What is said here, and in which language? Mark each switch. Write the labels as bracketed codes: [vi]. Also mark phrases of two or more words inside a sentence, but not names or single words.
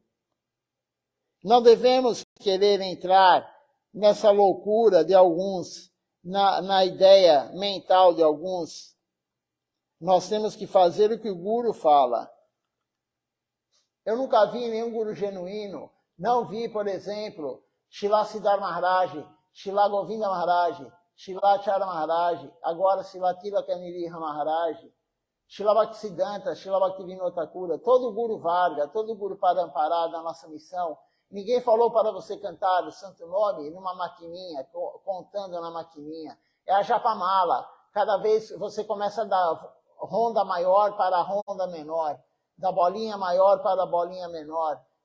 [pt] Não devemos querer entrar nessa loucura de alguns, na ideia mental de alguns. Nós temos que fazer o que o Guru fala. Eu nunca vi nenhum Guru genuíno. Não vi, por exemplo, Srila Siddhar Maharaj, Srila Govinda Maharaj, Srilacharya Maharaj, agora Srila Tilaka Niriha Maharaj, Srila Bhaktisiddhanta, Srila Bhaktivinoda Thakura, todo [sa] Guru Varga, [pt] todo [sa] Guru Parampara [pt] da nossa missão. Ninguém falou para você cantar o santo nome numa maquininha, contando na maquininha. É a japamala. Cada vez você começa da ronda maior para a ronda menor, da bolinha maior para a bolinha menor.